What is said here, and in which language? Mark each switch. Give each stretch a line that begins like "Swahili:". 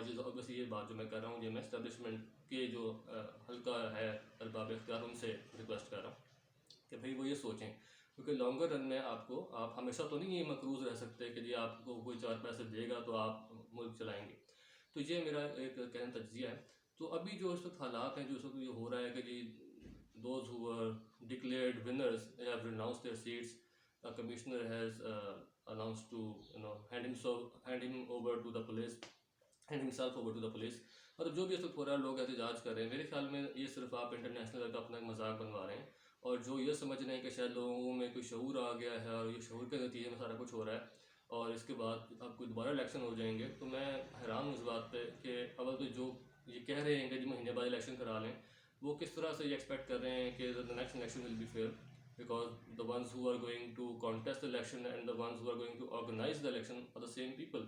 Urdu: اور یہ بات جو میں کر رہا ہوں یہ میں اسٹیبلشمنٹ کے جو حلقہ ہے ارباب اختیار ان سے ریکویسٹ کر رہا ہوں کہ بھئی وہ یہ سوچیں، کیونکہ لانگر رن میں آپ ہمیشہ تو نہیں یہ مقروض رہ سکتے کہ جی آپ کو کوئی 4 پیسے دے گا تو آپ ملک چلائیں گے. تو یہ میرا ایک کہن تجزیہ ہے. تو ابھی جو اس وقت حالات ہیں، جو اس وقت یہ ہو رہا ہے کہ جی those
English: who were declared winners they have renounced their seats. A commissioner has announced to hand him over to the police, hand himself over to the police.
Urdu: مطلب جو بھی اس وقت ہو رہا ہے لوگ احتجاج کر رہے ہیں، میرے خیال میں یہ صرف آپ انٹرنیشنل لیول پہ اپنا ایک مذاق بنوا رہے ہیں. اور جو یہ سمجھ رہے ہیں کہ شاید لوگوں میں کوئی شعور آ گیا ہے اور یہ شعور کے نتیجے میں سارا کچھ ہو رہا ہے اور اس کے بعد اب کوئی دوبارہ الیکشن ہو جائیں گے، تو میں حیران ہوں اس بات پہ کہ اول تو جو یہ کہہ رہے ہیں کہ جی مہینے بعد الیکشن کرا لیں، وہ کس طرح سے یہ ایکسپیکٹ کر رہے ہیں کہ
English: the next election will be fair because the ones who are going to contest the election and the ones who are going to organize the election are the same people.